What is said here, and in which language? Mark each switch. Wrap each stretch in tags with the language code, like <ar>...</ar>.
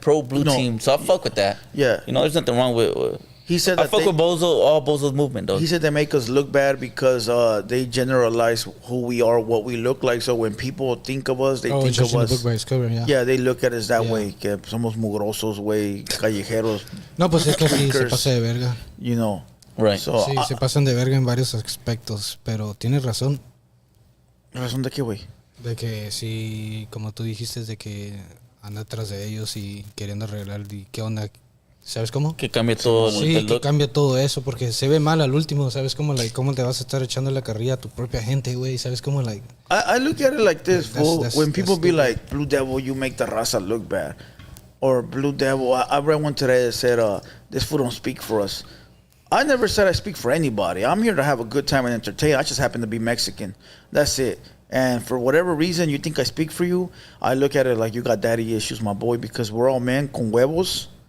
<en>Pro blue team. So I fuck with that. Yeah. You know, there's nothing wrong with. He said I fuck with Bozo, all Bozo's movement though. He said they make us look bad because they generalize who we are, what we look like. So when people think of us, they think of us. Book by its cover, yeah, they look at us that way.</en> <es>Que somos mugrosos, güey, callejeros. No, pues es que sí se pasa de verga.</es> <en>You know. Right. So,</en> <es>sí, se pasan de verga en varios aspectos, pero tienes razón. ¿Razón de qué, güey? De que sí, como tú dijiste, de que anda atrás de ellos y queriendo arreglar y qué onda. ¿Sabes cómo? Que cambie todo. Sí, que cambie todo eso, porque se ve mal al último, ¿sabes cómo? Like, ¿cómo te vas a estar echando la carrilla a tu propia gente, güey? ¿Sabes cómo? Like,</es> <en>I look at it like this, fool. When people be like, Blue Devil, you make the raza look bad. Or Blue Devil, I read one today that said, this fool don't speak for us. I never said I speak for anybody. I'm here to have a good time and entertain. I just happen to be Mexican. That's it. And for whatever reason you think I speak for you, I look at it like you got daddy issues, my boy, because we're all men</en> <es>con huevos.</es>